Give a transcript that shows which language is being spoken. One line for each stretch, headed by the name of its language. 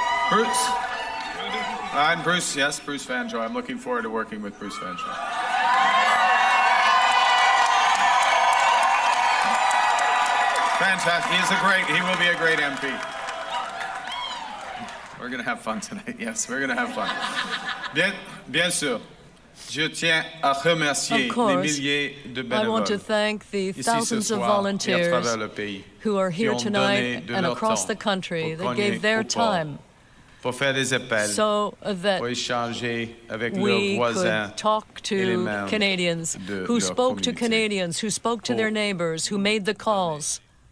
English: Bruce. I'm Bruce, yes, Bruce Vanjo. I'm looking forward to working with Bruce Vanjo. Fantastic. He will be a great MP. We're going to have fun tonight. Yes, we're going to have fun.
French: Bien sûr. Je tiens à remercier les milliers de bénévoles.
English: I want to thank the thousands of volunteers who are here tonight and across the country that gave their time so that we could talk to Canadians, who spoke to Canadians, who spoke to their neighbors, who made the calls.